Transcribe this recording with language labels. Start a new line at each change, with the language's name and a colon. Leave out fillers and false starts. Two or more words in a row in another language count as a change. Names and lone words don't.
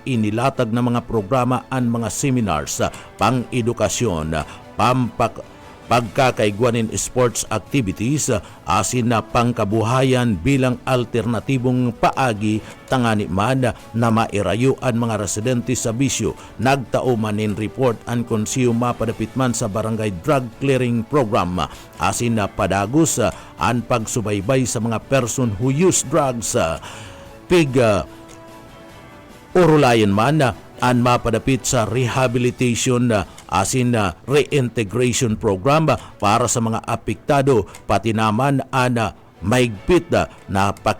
Bikol: inilatag na mga programa an mga seminars pang edukasyon pagkakaigwanin
English: sports activities
Bikol: asin na pangkabuhayan bilang alternatibong paagi tangani man na mairayuan mga residente sa bisyo. Nagtauman in report ang konsiyo mapadapit man sa barangay
English: drug clearing program
Bikol: asin na padagos ang pagsubaybay sa mga
English: person who use drugs.
Bikol: Urulayan man ang mapadapit sa rehabilitation asin
English: reintegration program
Bikol: para sa mga apektado, pati naman ang maigpit na